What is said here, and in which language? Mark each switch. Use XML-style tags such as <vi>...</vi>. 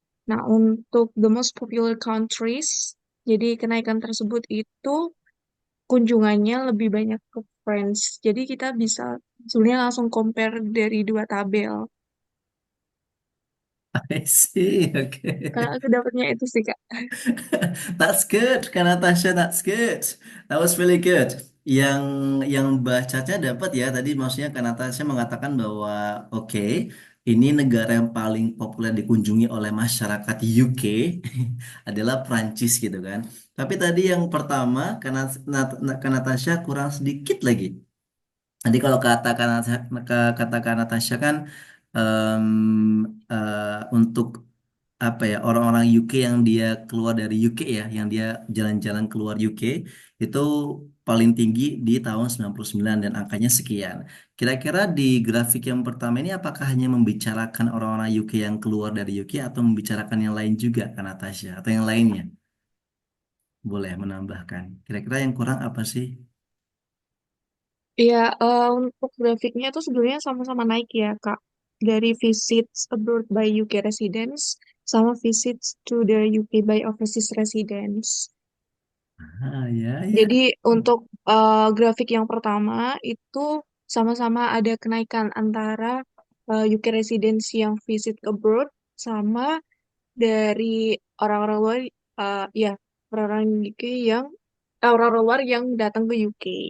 <id>Nah, untuk</id> <en>the most popular countries,</en> <id>jadi kenaikan tersebut itu kunjungannya lebih banyak ke France. Jadi kita bisa sebenarnya langsung compare dari dua tabel.</id> <en>I see,</en> <id>Kalau oke. aku dapatnya itu sih, Kak.</id> <en>That's good, Kak Natasha, that's good. That was really good.</en> <id>Yang yang bacanya dapat ya tadi, maksudnya Kak Natasha mengatakan bahwa oke, ini negara yang paling populer dikunjungi oleh masyarakat UK adalah Prancis gitu kan. Tapi tadi yang pertama Kak Natasha kurang sedikit lagi. Nanti kalau kata Natasha kan em, untuk apa ya, orang-orang UK yang dia keluar dari UK ya, yang dia jalan-jalan keluar UK itu paling tinggi di tahun 99 dan angkanya sekian. Kira-kira di grafik yang pertama ini apakah hanya membicarakan orang-orang UK yang keluar dari UK atau membicarakan yang lain juga kan Natasha, atau yang lainnya? Boleh menambahkan. Kira-kira yang kurang apa sih? Ya, untuk grafiknya tuh sebenarnya sama-sama naik ya, Kak. Dari</id> <en>visits abroad by UK residents</en> <id>sama</id> <en>visits to the UK by overseas residents.</en> <id>Ah, ya, ya. Jadi untuk grafik yang pertama itu sama-sama ada kenaikan antara</id> <en>UK residents</en> <id>yang</id> <en>visit abroad</en> <id>sama dari orang-orang luar, ya, orang-orang UK yang orang-orang luar yang datang ke UK.</id>